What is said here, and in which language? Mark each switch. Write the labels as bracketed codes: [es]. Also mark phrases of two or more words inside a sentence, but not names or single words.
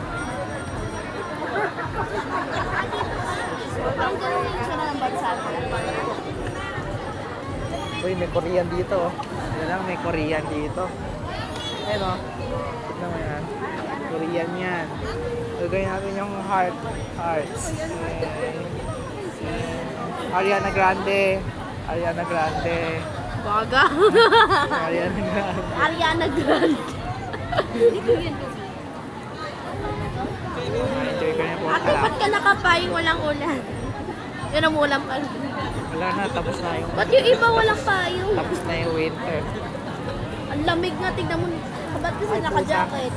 [tl] Ang ganun yung sila ng bansa. Uy, may Korean dito. Yan lang, may Korean dito. Ayun o. Tignan mo yan. Korean yan. Lagay natin yung heart. Hearts. Ariana Grande. Ariana Grande. Baga. Ariana Grande. Ariana Grande. Enjoy ko na po. Ate, ba't ka nakapayong walang ulan? Yun ang ulam ka. Wala na, tapos na yung... Ba't yung iba walang payong? Tapos na yung winter. Ang lamig nga, tignan mo. Ba't kasi naka-jacket?